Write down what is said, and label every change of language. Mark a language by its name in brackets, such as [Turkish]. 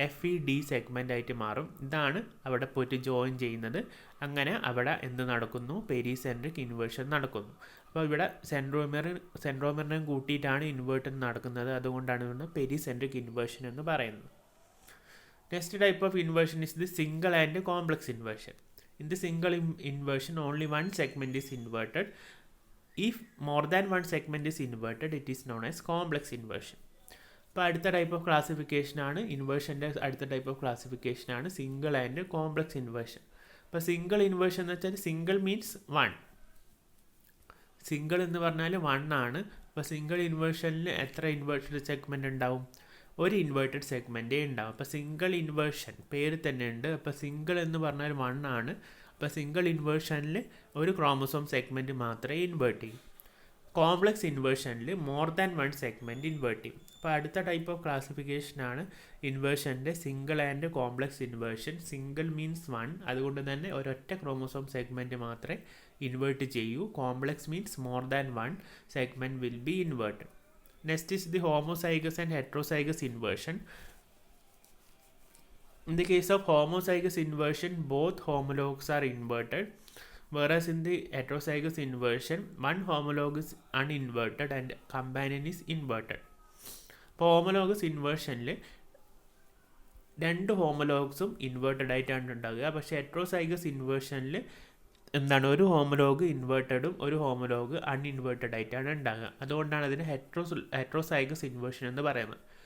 [Malayalam] FED segment ആയിട്ട് മാറും. ഇതാണ് അവിടെ പോയിട്ട് ജോയിൻ ചെയ്യുന്നത്. അങ്ങനെ അവിടെ എന്ത് നടക്കുന്നു? പെരിസെൻട്രിക് ഇൻവേർഷൻ നടക്കുന്നു. അപ്പോൾ ഇവിടെ സെൻട്രോമിയറിനെ കൂട്ടിയിട്ടാണ് ഇൻവേർഷൻ നടക്കുന്നത്. അതുകൊണ്ടാണ് ഇവിടെ പെരിസെൻട്രിക് ഇൻവേർഷൻ എന്ന് പറയുന്നത്. [English] Next type of inversion is the single and complex inversion. In the single inversion, only one segment is inverted. If more than one segment is inverted, it is known as complex inversion. [Malayalam] അപ്പോൾ അടുത്ത type of classification ആണ് ഇൻവേർഷൻ്റെ അടുത്ത type of classification ആണ് single and complex inversion. അപ്പോൾ single inversion എന്ന് വെച്ചാൽ [English] Single means 1. [Malayalam] Single എന്ന് പറഞ്ഞാൽ 1 ആണ്. അപ്പോൾ സിംഗിൾ ഇൻവേർഷനിൽ എത്ര ഇൻവേർട്ടഡ് സെഗ്മെൻറ്റ് ഉണ്ടാവും? ഒരു ഇൻവേർട്ടഡ് സെഗ്മെൻറ്റേ ഉണ്ടാവും. അപ്പോൾ സിംഗിൾ ഇൻവേർഷൻ പേര് തന്നെ ഉണ്ട്. അപ്പോൾ സിംഗിൾ എന്ന് പറഞ്ഞാൽ 1 ആണ്. അപ്പോൾ സിംഗിൾ ഇൻവേർഷനിൽ ഒരു ക്രോമസോം സെഗ്മെൻറ്റ് മാത്രമേ ഇൻവേർട്ട് ചെയ്യൂ. Complex ഇൻവേർഷനിൽ more than 1 segment invert ചെയ്യും. അപ്പോൾ അടുത്ത type of ക്ലാസിഫിക്കേഷനാണ് ഇൻവേർഷൻ്റെ single and complex inversion. [English] single means 1, [Malayalam] അതുകൊണ്ട് തന്നെ ഒരൊറ്റ ക്രോമസോം സെഗ്മെൻറ്റ് മാത്രമേ ഇൻവേർട്ട് ചെയ്യൂ. [English] Complex means more than 1 segment will be inverted. Next is the homozygous and heterozygous inversion. In the case of homozygous inversion, both homologues are inverted, whereas in the heterozygous inversion, one homologue is uninverted and companion is inverted. [Malayalam] ഇപ്പോൾ homologous ഇൻവേർഷനിൽ 2 ഹോമലോഗ്സും inverted ആയിട്ടാണ് ഉണ്ടാകുക. പക്ഷേ heterozygous ഇൻവേർഷനിൽ എന്താണ്? ഒരു ഹോമലോഗ് ഇൻവേർട്ടഡും ഒരു ഹോമലോഗ് അൺഇൻവേർട്ടഡ് ആയിട്ടാണ് ഉണ്ടാകുക. അതുകൊണ്ടാണ് അതിന് ഹെട്രോസൈഗസ് ഇൻവേർഷൻ എന്ന് പറയുന്നത്.